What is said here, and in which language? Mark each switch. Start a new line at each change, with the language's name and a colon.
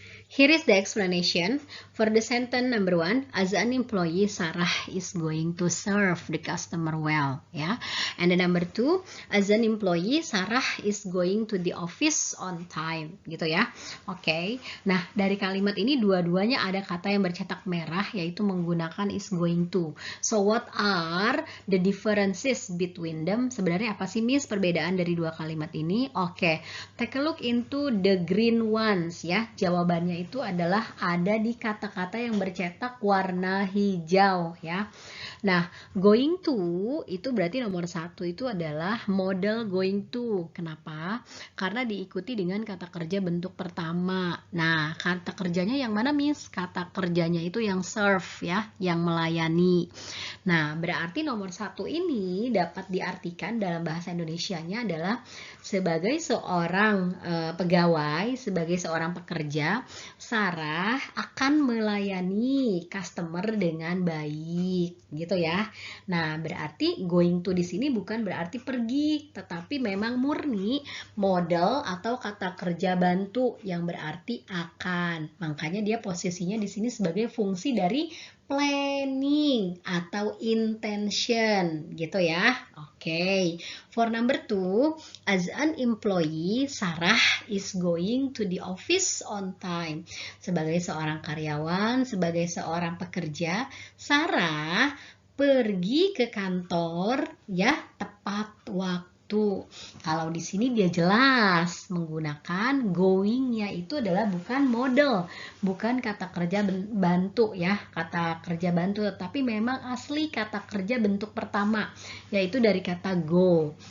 English: Here is the explanation for the sentence number 1. As an employee, Sarah is going to serve the customer well. Ya. And the number 2, as an employee, Sarah is going to the office on time.
Indonesian: Gitu ya. Oke. Nah, dari kalimat ini dua-duanya ada kata yang bercetak merah, yaitu menggunakan is going to.
English: So, what are the differences between them?
Indonesian: Sebenarnya apa sih, Miss, perbedaan dari 2 kalimat ini? Oke.
English: Take a look into the green ones
Indonesian: ya. Jawabannya itu adalah ada di kata-kata yang bercetak warna hijau ya. Nah, going to itu berarti nomor 1 itu adalah model going to. Kenapa? Karena diikuti dengan kata kerja bentuk pertama. Nah, kata kerjanya yang mana, Miss? Kata kerjanya itu yang serve ya, yang melayani. Nah, berarti nomor 1 ini dapat diartikan dalam bahasa Indonesianya adalah sebagai seorang pegawai, sebagai seorang pekerja, Sarah akan melayani customer dengan baik, gitu ya. Nah, berarti going to di sini bukan berarti pergi, tetapi memang murni model atau kata kerja bantu yang berarti akan. Makanya dia posisinya di sini sebagai fungsi dari planning atau intention, gitu ya. Oke.
English: For number 2, as an employee, Sarah is going to the office on time.
Indonesian: Sebagai seorang karyawan, sebagai seorang pekerja, Sarah pergi ke kantor ya tepat waktu. Kalau di sini dia jelas menggunakan going-nya itu adalah bukan model, bukan kata kerja bantu ya, kata kerja bantu, tetapi memang asli kata kerja bentuk pertama, yaitu dari kata go.